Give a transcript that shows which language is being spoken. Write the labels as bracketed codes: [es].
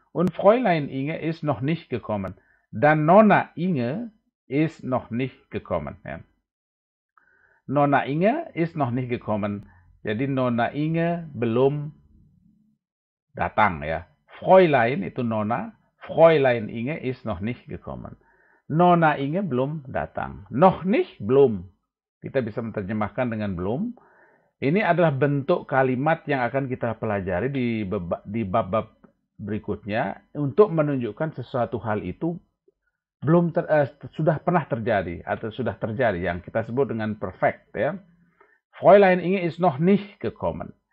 [de] Und Fräulein Inge ist noch nicht gekommen. Dan Nona Inge ist noch nicht gekommen. Ja. Nona Inge ist noch nicht gekommen. [id] Jadi Nona Inge belum datang, ya. [de] Fräulein [id] itu Nona, [de] Fräulein Inge ist noch nicht gekommen. [id] Nona Inge belum datang. [de] Noch nicht, [id] belum. Kita bisa menerjemahkan dengan belum. Ini adalah bentuk kalimat yang akan kita pelajari di bab-bab berikutnya untuk menunjukkan sesuatu hal itu sudah pernah terjadi atau sudah terjadi yang kita sebut dengan perfect ya. [de] Fräulein Inge ist noch nicht gekommen.